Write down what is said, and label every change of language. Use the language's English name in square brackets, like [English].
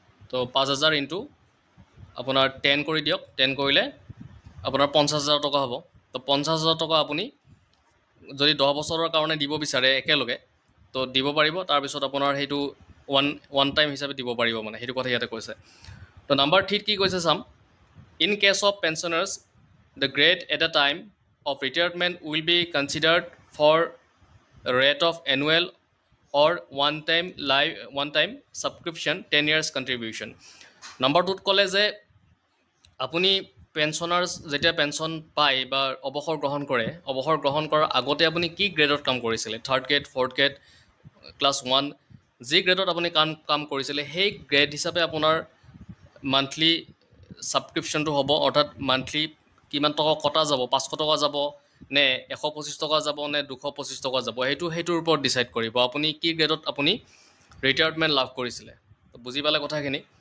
[Assamese] তো 5,000 ইনটু আপোনাৰ 10 কৰি দিয়ক, 10 কৰিলে আপোনাৰ 50,000 টকা হ'ব। তো 50,000 টকা আপুনি যদি 10 বছৰৰ কাৰণে দিব বিচাৰে একেলগে তো দিব পাৰিব। তাৰপিছত আপোনাৰ সেইটো ওৱান টাইম হিচাপে দিব পাৰিব, সেইটো কথা ইয়াতে কৈছে। তো নাম্বাৰ 3 কি কৈছে চাম, [English] In case of pensioners the grade at a time of retirement will be considered for rate of annual or one time subscription 10 years contribution. [Assamese] Number 2 ক'লে যে আপুনি পেঞ্চনাৰ্ছ যেতিয়া পেঞ্চন পায় বা অৱসৰ গ্ৰহণ কৰে, অৱসৰ গ্ৰহণ কৰাৰ আগতে আপুনি কি গ্ৰেডত কাম কৰিছিলে, 3rd grade 4th grade class 1 যি গ্ৰেডত আপুনি কাম কৰিছিলে সেই গ্ৰেড হিচাপে আপোনাৰ মান্থলি ছাবস্ক্ৰিপশ্যনটো হ'ব, অৰ্থাৎ মান্থলি কিমান টকা কটা যাব, 500 টকা যাব নে 125 টকা যাব নে 225 টকা যাব, সেইটোৰ ওপৰত ডিচাইড কৰিব আপুনি কি গ্ৰেডত আপুনি ৰিটায়াৰমেণ্ট লাভ কৰিছিলে। বুজি পালে কথাখিনি।